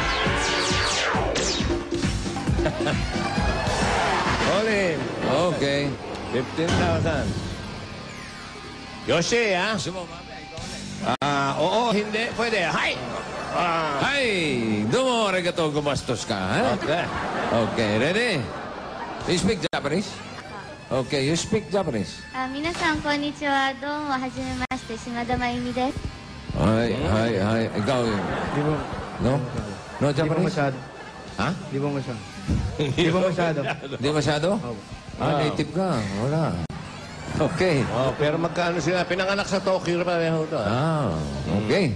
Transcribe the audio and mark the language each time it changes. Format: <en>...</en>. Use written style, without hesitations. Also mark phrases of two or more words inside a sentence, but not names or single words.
<en>Colin. Okay.</en> <tl>15,000. Yoshi, ha? Oo, hindi. Pwede. Hi! Ay! Doon mo, arigato, gumastos ka, ha? Okay.</tl> <en>Okay, ready? You speak Japanese? Okay, you speak Japanese.</en> <ja>皆さんこんにちは。どうもはじめまして島田真由美です。</ja> <tl>Hi. Ikaw, Di ba?</tl> <en>no? No</en> <tl>Di ba</tl> <en>Japanese?</en> <tl>masyado? Ha? Di ba masyado? Di ba masyado? Hindi masyado? Native ka. Wala. Okay. Oh, pero magkano sila? Pinanganak sa Tokyo pa rin ito. Okay.</tl>